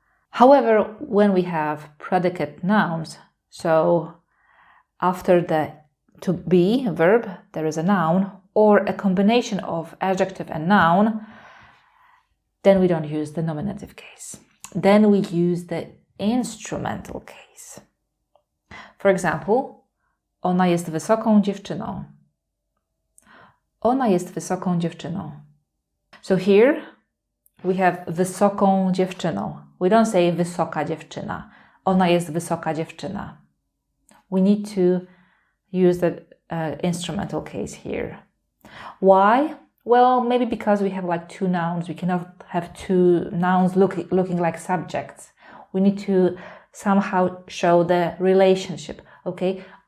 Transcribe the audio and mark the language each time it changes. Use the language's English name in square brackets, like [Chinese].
[English] However, when we have predicate nouns, so after the to be verb, there is a noun or a combination of adjective and noun, then we don't use the nominative case. Then we use the instrumental case. For example, [Polish] ona jest wysoką dziewczyną. Ona jest wysoką dziewczyną. [English] So here we have [Polish] wysoką dziewczyną. [English] We don't say [Polish] wysoka dziewczyna. Ona jest wysoka dziewczyna. [English] We need to use the instrumental case here. Why? Well, maybe because we have like two nouns. We cannot have two nouns looking like subjects. We need to somehow show the relationship. Okay?